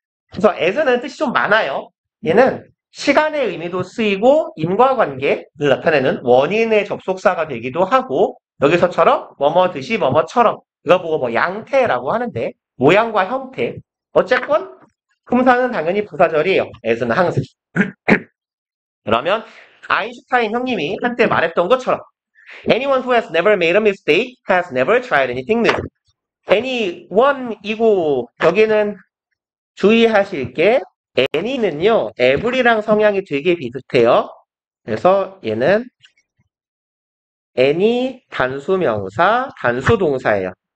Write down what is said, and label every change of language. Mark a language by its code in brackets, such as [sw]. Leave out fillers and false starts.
[ko] 그래서 as는 뜻이 좀 많아요. 얘는 시간의 의미도 쓰이고, 인과관계를 나타내는 원인의 접속사가 되기도 하고, 여기서처럼, 뭐뭐듯이, 뭐뭐처럼. 이거 보고 뭐 양태라고 하는데, 모양과 형태. 어쨌건, 품사는 당연히 부사절이에요. as는 항상. 그러면 아인슈타인 형님이 한때 말했던 것처럼 [en] Anyone who has never made a mistake has never tried anything new. [ko] Anyone이고 여기는 주의하실 게 any는요. every랑 성향이 되게 비슷해요. 그래서 얘는 any 단수명사, 단수동사예요.